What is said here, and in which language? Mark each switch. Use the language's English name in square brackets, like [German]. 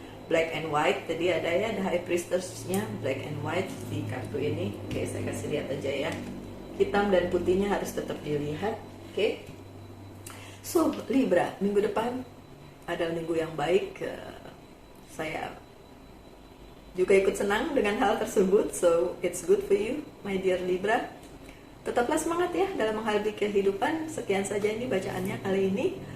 [English] Black and white, [Indonesian] tadi ada ya, the High Priestess-nya [English] black and white [Indonesian] di kartu ini. Oke, saya kasih lihat aja ya. Hitam dan putihnya harus tetap dilihat. Oke. So, Libra, minggu depan adalah minggu yang baik. Saya juga ikut senang dengan hal tersebut. [English] So, it's good for you, my dear Libra. [Indonesian] Tetaplah semangat ya dalam menghadapi kehidupan. Sekian saja ini bacaannya kali ini.